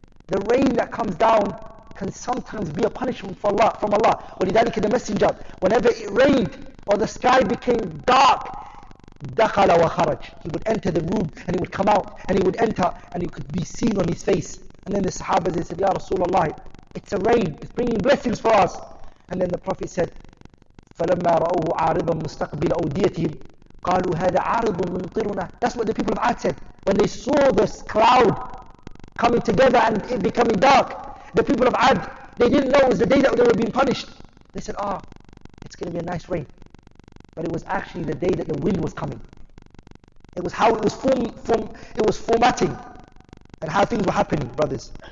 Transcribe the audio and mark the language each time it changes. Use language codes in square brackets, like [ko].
[en] The rain that comes down can sometimes be a punishment from Allah. [ar] وَلِذَلِكَ [en] the messenger, whenever it rained or the sky became dark, [ar] دَخَلَ وَخَرَجْ, [en] he would enter the room and he would come out and he would enter and it could be seen on his face. And then the Sahabas, they said, Ya Rasulullah, it's a rain, it's bringing blessings for us. And then the Prophet said, [ar] فَلَمَّا رَأُوهُ عَارِضًا مُسْتَقْبِلَ أَوْدِيَتِهِمْ قَالُوا هَذَا عَارِضٌ مُمْطِرُنَا. [en] That's what the people of Ad said. When they saw this cloud coming together and it becoming dark, the people of Ad, they didn't know it was the day that they were being punished. They said, it's going to be a nice rain. But it was actually the day that the wind was coming. It was how it was it was formatting and how things were happening, brothers.